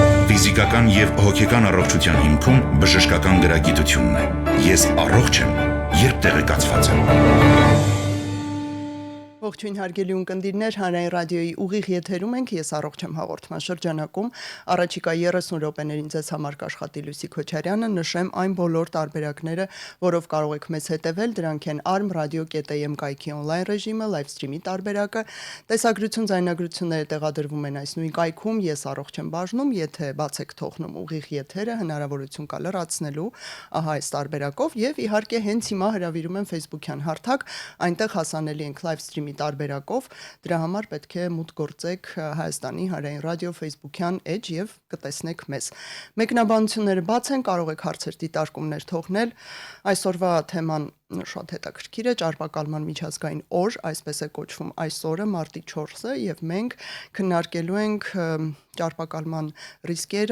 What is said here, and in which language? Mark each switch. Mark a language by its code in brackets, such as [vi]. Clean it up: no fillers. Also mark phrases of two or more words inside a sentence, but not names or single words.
[hy] Ֆիզիկական եւ հոգեկան առողջության հիմքում բժշկական գրագիտությունն է։ Ես առողջ եմ, երբ տեղեկացված եմ։ Ողջույն հարգելի ունկնդիրներ, Հանրային ռադիոյի ուղիղ եթերում ենք, ես առողջ եմ հաղորդման շրջանակում, առաջիկա 30 րոպեներին ձեզ համար կաշխատի Լուսի Քոչարյանը, նշեմ այն բոլոր տարբերակները, որով կարող եք մեզ հետևել, դրանք են arm.radio.am կայքի on-line ռեժիմը, [en] live stream- [hy] ի տարբերակը, տեսագրություն, ձայնագրությունները տեղադրվում են այս նույն կայքում, ես առողջ եմ բաժնում, եթե բաց եք թողնում ուղիղ եթերը, հնարավորություն կա լրացնելու, ահա այս տարբերակով եւ իհարկե հենց հիմա հրավիրում եմ Facebook-յան հարթակ, այնտեղ հասանելի ենք [en] live stream- [hy] ի տարբերակով, դրա համար պետք է մուտք գործեք Հայաստանի Հանրային ռադիո Facebook-յան էջ եւ կտեսնեք մեզ։ Մեկնաբանությունները բաց են, կարող եք հարցեր դիտարկումներ թողնել։ Այսօրվա թեման շատ հետաքրքիր է, ճարպակալման միջազգային օր, այսպես է կոչվում այս օրը, մարտի 4-ը, եւ մենք քննարկելու ենք ճարպակալման ռիսկերը,